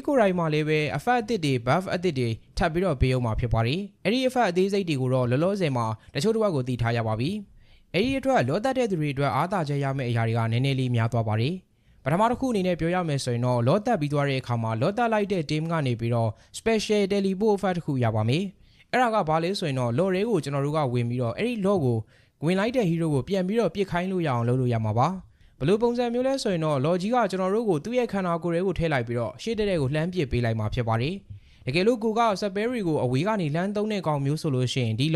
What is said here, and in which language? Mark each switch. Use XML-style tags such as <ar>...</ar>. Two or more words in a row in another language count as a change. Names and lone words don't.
<my>ကိုယ်တိုင်မှာလည်းပဲ effect အသစ်တွေ buff အသစ်တွေထပ်ပြီးတော့ပေးအောင်မှာဖြစ်ပါတယ်အဲ့ဒီ effect အသေးစိတ်တွေကိုတော့လောလောဆယ်မှာတချို့တစ်ဝက်ကိုသိထားရပါပြီအဲ့ဒီအတွက်လောတက်တဲ့သူတွေအတွက်အားသာချက်ရမယ့်အရာတွေကနည်းနည်းလေးများသွားပါတယ်ပထမတစ်ခုအနေနဲ့ပြောရမယ်ဆိုရင်တော့လောတက်ပြီးသွားတဲ့အခါမှာလောတက်လိုက်တဲ့ team ကနေပြီးတော့</my> <en>special teleport effect</en> <my>တစ်ခုရပါမယ်အဲ့ဒါကဘာလဲဆိုရင်တော့လော်တွေကိုကျွန်တော်တို့ကဝင်ပြီးတော့အဲ့ဒီလော်ကို ဝင်လိုက်တဲ့ hero ကိုပြန်ပြီးတော့ပြစ်ခိုင်းလို့ရအောင်လုပ်လို့ရမှာပါဘယ်လိုပုံစံမျိုးလဲဆိုရင်တော့လော်ကြီးကကျွန်တော်တို့ကိုသူ့ရဲ့ခန္ဓာကိုယ်တွေကိုထည့်လိုက်ပြီးတော့ရှေ့တဲ့ကိုလှမ်းပစ်ပေးလိုက်မှာဖြစ်ပါတယ်တကယ်လို့ကိုကစပယ်ရီကိုအဝေးကနေလှမ်းသုံးတဲ့ကောင်မျိုးဆိုလို့ရှိရင်ဒီ</my>